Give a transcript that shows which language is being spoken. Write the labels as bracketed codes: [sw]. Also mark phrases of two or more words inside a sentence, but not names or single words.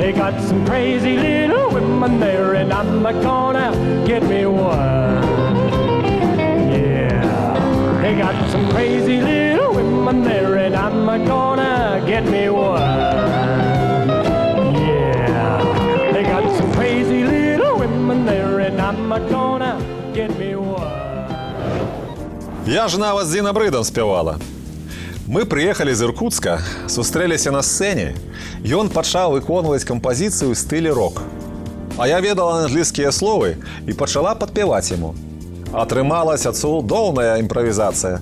[en] They got some crazy little women there, and I'm gonna get me one. They got some crazy little women there, and I'm gonna get me one. Yeah, they got some crazy little women there, and I'm gonna get me one. [be] Я ж нават з Дзінам Ридам спявала. Мы прыехалі з Іркутска, сустрэліся на сцэне. Ён пачаў выконваць кампазіцыю ў стылі рок. А я ведала англійскія словы і пачала падпяваць яму. Атрымалася цудоўная імправізацыя.